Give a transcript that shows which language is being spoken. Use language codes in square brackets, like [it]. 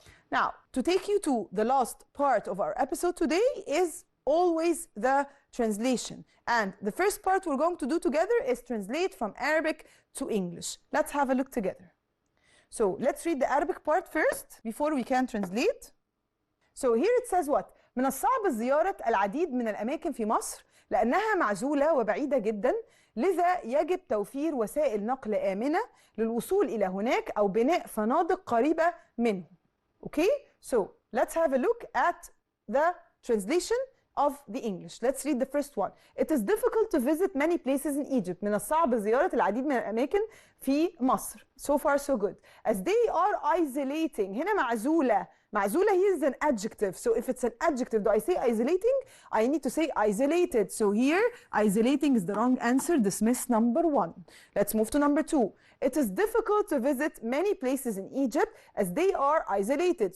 [en] Now, to take you to the last part of our episode today is always the translation. And the first part we're going to do together is translate from Arabic to English. Let's have a look together. So let's read the Arabic part first before we can translate. So here it says what? [ar] من الصعب زيارة العديد من الأماكن في مصر لأنها معزولة وبعيدة جدا، لذا يجب توفير وسائل نقل آمنة للوصول إلى هناك أو بناء فنادق قريبة منه. [en] Okay? So let's have a look at the translation of the English. Let's read the first one. It is difficult to visit many places in Egypt. [ar] من الصعب زيارة العديد من الأماكن في مصر. [en] So far so good. As they are isolating. [ar] هنا معزولة. [en] معزولة here is an adjective. So if it's an adjective, do I say isolating? I need to say isolated. So here, isolating is the wrong answer. Dismiss number 1. Let's move to number 2. It is difficult to visit many places in Egypt as they are isolated.